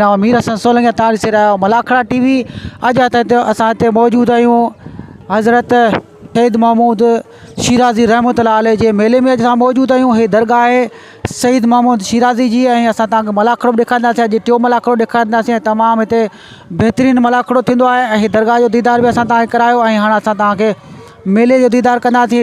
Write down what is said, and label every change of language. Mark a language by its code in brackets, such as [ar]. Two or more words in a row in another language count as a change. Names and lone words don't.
[sd] मीर हसन सोलंकी तारी से रहा मलाखड़ा टीवी। अज असां हिते मौजूद आहियूं हज़रत सईद महमूद शिराज़ी रहमतुल्लाह अलैह जे मेले में। असां मौजूद आहियूं। हे दरगाह आहे सईद महमूद शिराज़ी जी ऐं असां तव्हांखे मलाखड़ो बि ॾेखारींदासीं। अॼु टियों मलाखड़ो ॾेखारींदासीं ऐं तमामु हिते बहितरीनु मलाखड़ो थींदो आहे ऐं हीअ दरगाह जो दीदार बि असां तव्हांखे करायो ऐं हाणे असां तव्हांखे मेले जो दीदार कंदासीं।